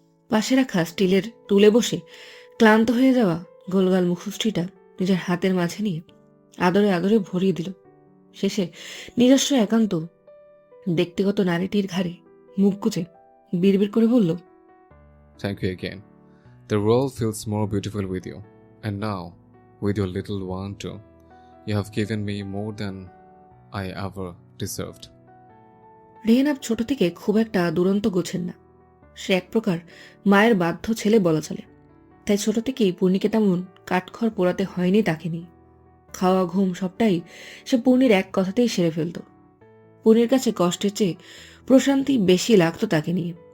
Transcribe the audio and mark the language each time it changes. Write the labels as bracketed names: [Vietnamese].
[Bangla] পাশে রাখা স্টিলের টুলে বসে ক্লান্ত হয়ে যাওয়া গোলগাল মুখশ্রীটা নিজের হাতের মাঝে নিয়ে আদরে আদরে ভরিয়ে দিল। শেষে নিজস্ব একান্ত ব্যক্তিগত নারীটির ঘাড়ে মুখ গুজে বিড়বিড় করে বলল, [English] Thank you again, the world feels more beautiful with you. And now, with your little one too, you have given me more than I ever deserved. [Bangla] রেহেনাব ছোট থেকে খুব একটা দুরন্ত গোছেন না। সে এক প্রকার মায়ের বাধ্য ছেলে বলা চলে। তাই ছোট থেকেই পূর্ণিকে তেমন কাঠখড় পোড়াতে হয়নি তাকে নিয়ে। খাওয়া ঘুম সবটাই সে পূর্ণির এক কথাতেই সেরে ফেলত। পূর্ণির কাছে কষ্টের চেয়ে প্রশান্তি বেশি লাগতো তাকে নিয়ে।